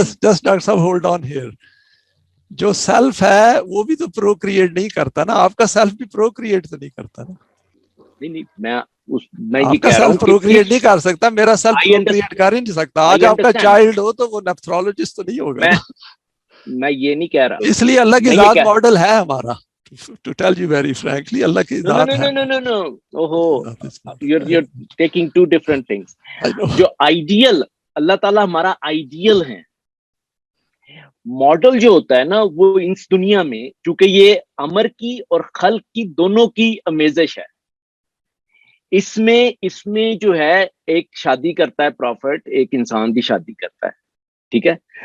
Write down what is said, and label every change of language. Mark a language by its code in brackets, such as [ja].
[ur] Just doctor صاحب [en] Hold on here. [ur] جو self ہے وہ بھی تو پروکریٹ نہیں کرتا نا, آپ کا سیلف بھی پروکریٹ تو نہیں کرتا نا. نہیں, میں یہ کہہ رہا ہوں پروکریٹ نہیں کر سکتا, میرا سیلف پروکریٹ کر ہی نہیں سکتا. آج آپ کا چائلڈ ہو تو وہ نیپتھرولوجسٹ تو نہیں ہوگا. میں یہ نہیں کہہ رہا, اس لیے اللہ کی ذات ماڈل ہے ہمارا. [en] To tell you very frankly, [ur] اللہ کی ذات ہے. [en] No. You're taking two different things. [ur] جو آئیڈیل اللہ تعالیٰ ہمارا آئیڈیل ہے, ماڈل جو ہوتا ہے نا وہ اس دنیا میں, چونکہ یہ امر کی اور خلق کی دونوں کی امیزش ہے. اس میں جو ہے ایک شادی کرتا ہے پروفٹ, ایک انسان بھی شادی کرتا ہے. ٹھیک ہے.